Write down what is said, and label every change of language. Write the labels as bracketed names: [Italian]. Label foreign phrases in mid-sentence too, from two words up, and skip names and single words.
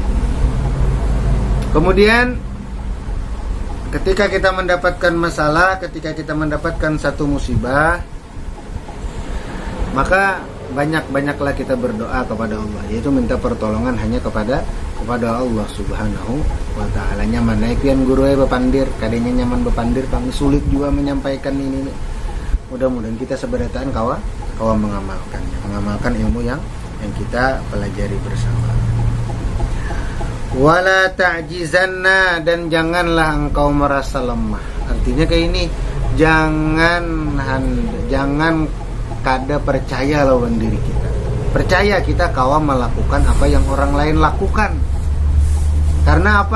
[Indonesian] Kemudian ketika kita mendapatkan masalah, ketika kita mendapatkan satu musibah, maka banyak-banyaklah kita berdoa kepada Allah, yaitu minta pertolongan hanya kepada Allah [Arabic] Subhanahu wa ta'ala. [Banjar] Nyaman naikian guru bepandir, kadenya nyaman bepandir, kami sulit juga menyampaikan ini. Mudah-mudahan kita seberataan kawa mengamalkan ilmu yang kita pelajari bersama. [Arabic] Wala ta'jizanna, [Indonesian] dan janganlah engkau merasa lemah. [Banjar] Artinya kayak ini, jangan kada percaya lawan diri kita. Percaya kita kawa melakukan apa yang orang lain lakukan. [Indonesian] Karena apa?